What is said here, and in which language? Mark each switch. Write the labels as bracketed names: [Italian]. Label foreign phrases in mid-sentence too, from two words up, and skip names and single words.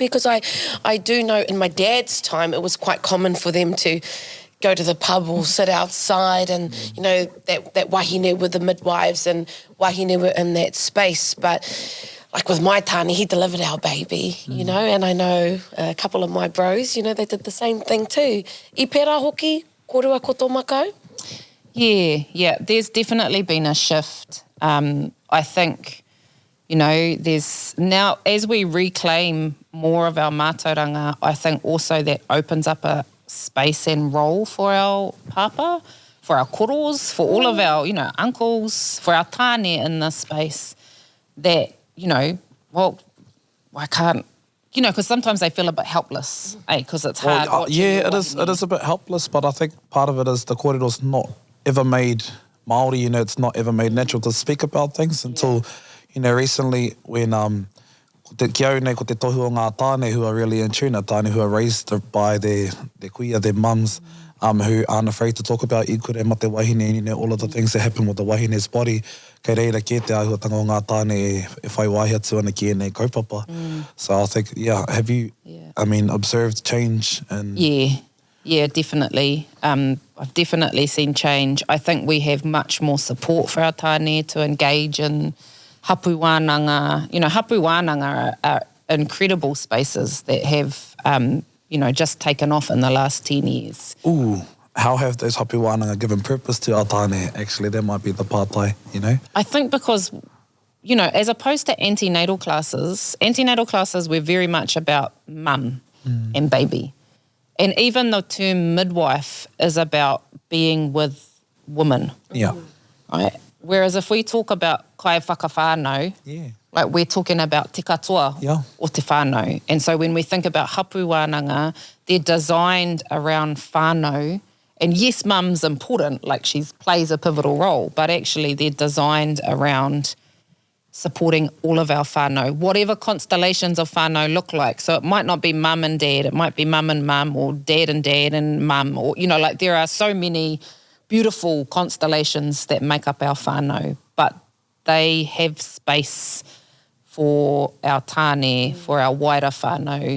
[English] Because I do know in my dad's time it was quite common for them to go to the pub or sit outside and, you know, that wahine with the midwives and wahine were in that space. But like with my tāne, he delivered our baby, you know, and I know a couple of my bros, you know, they did the same thing too. [Māori] I pērā hoki, kōrua ko tō makau? [English] Yeah, there's definitely been a shift. I think, you know, there's now, as we reclaim more of our mātauranga, I think also that opens up a space and role for our papa, for our koros, for all of our, you know, uncles, for our tāne in this space that, you know, well, I can't, you know, because sometimes they feel a bit helpless, because it's hard. Well, it is a bit helpless, but I think part of it is the kōrero's not ever made Māori, you know, it's not ever made natural to speak about things until, you know, recently when [Māori] kia au nei ko te tohu o ngā tāne [English] who are really in tune, tāne who are raised by their kuia, their mums, who aren't afraid to talk about [Māori] ikure ma te wahine, [English] you know, all of the things that happen with the wahine's body. [Māori] Kei reira ke te āhuatanga o ngā tāne e whai wahi atu ana ki nei kaupapa. [English] So I think, have you, I mean, observed change? Yeah, definitely. I've definitely seen change. I think we have much more support for our tāne to engage in [Māori] hapu wānanga. [English] You know, [Māori] hapu wānanga [English] are incredible spaces that have, you know, just taken off in the last 10 years. Ooh, how have those [Māori] hapu wānanga [English] given purpose to our tāne? Actually, that might be the pātai, you know? I think because, you know, as opposed to antenatal classes were very much about mum and baby. And even the term midwife is about being with women. Yeah. Right? Whereas if we talk about [Māori] kai whakawhānau, [English] like we're talking about [Māori] te katoa o te whānau. [English] And so when we think about [Māori] hapu wānanga, [English] they're designed around whānau. And yes, mum's important, like she plays a pivotal role, but actually they're designed around supporting all of our whānau, whatever constellations of whānau look like. So it might not be mum and dad, it might be mum and mum, or dad and mum, or, you know, like there are so many beautiful constellations that make up our whānau, but they have space for our tāne, for our wider whānau.